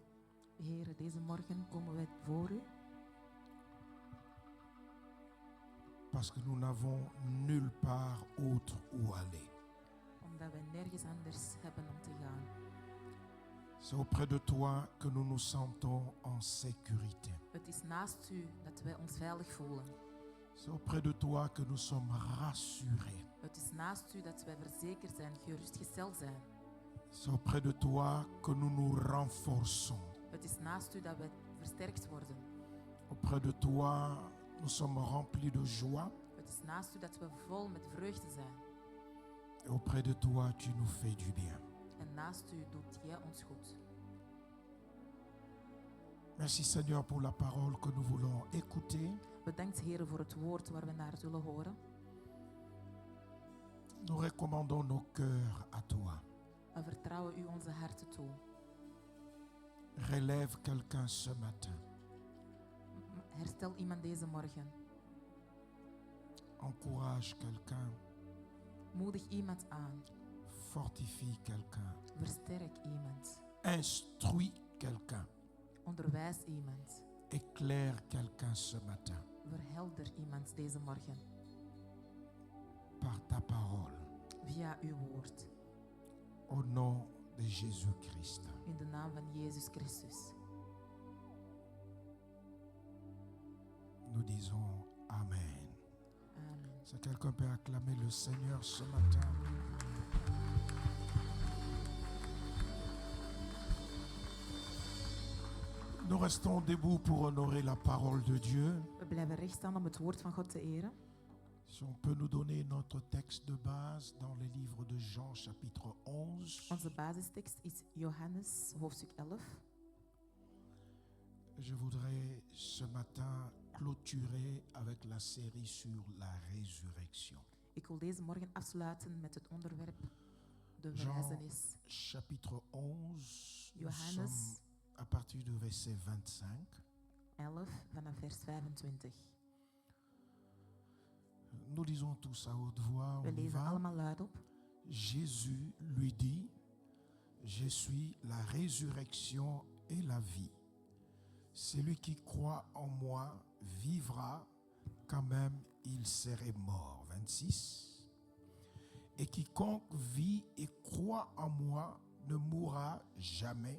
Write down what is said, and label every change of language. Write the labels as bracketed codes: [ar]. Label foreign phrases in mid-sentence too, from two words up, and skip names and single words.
[nl] Heer, deze morgen komen wij voor u. [fr] Parce que nous n'avons nulle part autre où aller. [nl] Omdat wij nergens anders hebben om te gaan. [fr] C'est auprès de toi que nous nous sentons en sécurité. [nl] Het is naast u dat wij ons veilig voelen. [fr] C'est auprès de toi que nous sommes rassurés. [nl] Het is naast u dat wij verzekerd zijn, gerustgesteld zijn. [fr] C'est auprès de toi que nous nous renforçons. [nl] Het is naast u dat wij versterkt worden. [fr] Auprès de toi, nous sommes remplis de joie. [nl] Het is naast u dat we vol met vreugde zijn. [fr] Et auprès de toi, tu nous fais du bien. [nl] En naast u doet jij ons goed. [fr] Merci Seigneur pour la parole que nous voulons écouter. [nl] Bedankt Heer voor het woord waar we naar zullen horen. [fr] Nous recommandons nos cœurs à toi. [nl] We vertrouwen u onze harten toe. [fr] Relève quelqu'un ce matin. [nl] Herstel iemand deze morgen. [fr] Encourage quelqu'un. [nl] Moedig iemand aan. [fr] Fortifie quelqu'un. [nl] Versterk iemand. [fr] Instruis quelqu'un. [nl] Onderwijs iemand. [fr] Éclaire quelqu'un ce matin. [nl] Verhelder iemand deze morgen. [fr] Par ta parole. [nl] Via uw woord. [fr] Au nom de Jésus-Christ. [nl] In de naam van Jezus Christus. [fr] Nous disons Amen. Amen. Si quelqu'un peut acclamer le Seigneur ce matin. Nous restons debout pour honorer la parole de Dieu. [nl] We blijven recht staan om het woord van God te eren. [fr] Si on peut nous donner notre texte de base dans le livre de Jean, chapitre 11. [nl] Onze basistekst is Johannes, hoofdstuk 11. [fr] Je voudrais ce matin clôturer avec la série sur la résurrection. [nl] Ik wil deze morgen afsluiten met het onderwerp de [fr] Jean, [nl] verrijzenis. [fr] chapitre 11, nous [nl] Johannes. [fr] sommes à partir du verset 25. [nl] 11 vanaf vers 25. [fr] Nous lisons tous à haute voix. [nl] We [fr] On y [nl] lezen [fr] va. [nl] allemaal luidop. [fr] Jésus lui dit, je suis la résurrection et la vie. Celui qui croit en moi vivra quand même il serait mort. 26. Et quiconque vit et croit en moi ne mourra jamais.